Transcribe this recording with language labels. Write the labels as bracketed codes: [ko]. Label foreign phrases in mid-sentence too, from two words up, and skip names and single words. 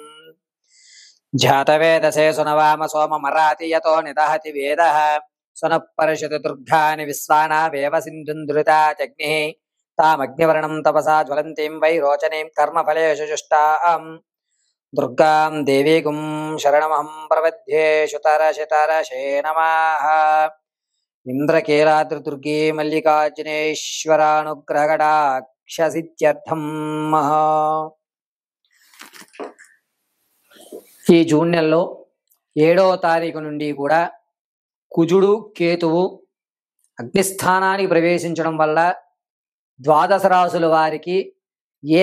[sa] जातवेदसे सुनवाम सोममराति यतो निदहति वेदः सुनः परिषति दुर्गानि विश्वानावेव सिन्धुन्दुरिता जग्निः तामग्निवर्णं तपसा ज्वलन्तीं वै रोचनीं कर्मफलेषु जुष्टाम् दुर्गां देवीगुं शरणमहं प्रपद्ये। शुतरशतरशे नमः। इंद्रकीलाद्रिदुर्गे मल्लिकार्जुनेश्वरानुग्रहकटाक्षसिद्ध्यर्थं [te] ఈ జూన్ నెలలో 7వ తారీఖు నుండి కూడా కుజుడు కేతువు అగ్నిస్థానానికి ప్రవేశించడం వల్ల ద్వాదశ రాశుల వారికి ఏ